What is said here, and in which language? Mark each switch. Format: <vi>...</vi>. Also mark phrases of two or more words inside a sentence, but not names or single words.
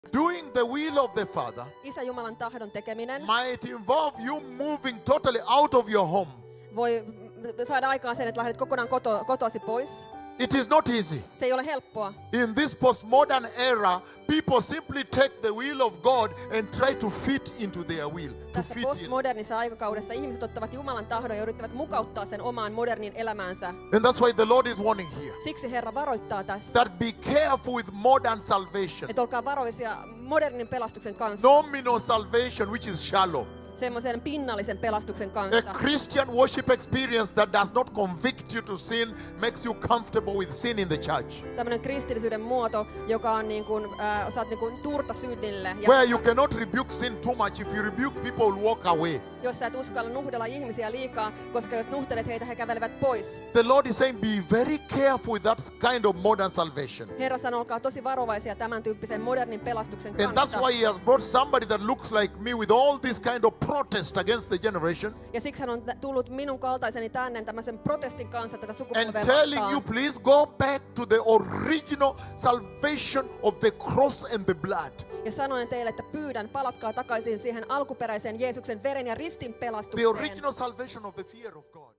<en>Doing the will of the Father</en> <fi>Isä Jumalan tahdon tekeminen</fi> <en>might involve you moving totally out of your home.</en> <fi>voi saada aikaan sen, että lähdet kokonaan kotoasi pois.</fi> <en>It is not easy.</en> <fi>Se ei ole helppoa.</fi> <en>In this postmodern era, people simply take the will of God and try to fit into their will.</en> <fi>Tässä postmodernissa aikakaudessa ihmiset ottavat Jumalan tahdon ja yrittävät mukauttaa sen omaan modernin elämäänsä.</fi> <en>And that's why the Lord is warning here.</en> <fi>Siksi Herra varoittaa tässä,</fi> <en>That be careful with modern salvation.</en> <fi>että olkaa varoisia modernin pelastuksen kanssa.</fi> <en>Nominal salvation, which is shallow.</en> <fi>Semmoisen pinnallisen pelastuksen</fi> <en>A</en> <fi>kanssa.</fi> <en>Christian worship experience that does not convict you to sin makes you comfortable with sin in the church.</en> <fi>Tämmöinen kristillisyyden muoto, joka on niin kuin, saat niin kuin tuurta synnille.</fi> <en>Where you cannot rebuke sin too much. If you rebuke, people will walk away.</en> <fi>Jos sä et uskalla nuhdella ihmisiä liikaa, koska jos nuhtelet heitä, he kävelevät pois.</fi> <en>The Lord is saying, be very careful with that kind of modern salvation.</en> <fi>Herra sanoo, olkaa tosi varovaisia tämän tyyppisen modernin pelastuksen</fi> <en>And that's</en> <fi>kanssa.</fi> <en>why He has brought somebody that looks like me with all this kind of protest against the generation.</en> <fi>Ja siksi hän on tullut minun kaltaiseni tänne tämmöisen protestin kanssa tätä sukupolvea</fi> <en>And telling you,</en> <fi>vastaan.</fi> <en>please go back to the original salvation of the cross and the blood.</en> <fi>Ja sanoin teille, että pyydän, palatkaa takaisin siihen alkuperäiseen Jeesuksen veren ja ristin</fi> <en>The</en> <fi>pelastukseen.</fi> <en>original salvation of the fear of God.</en>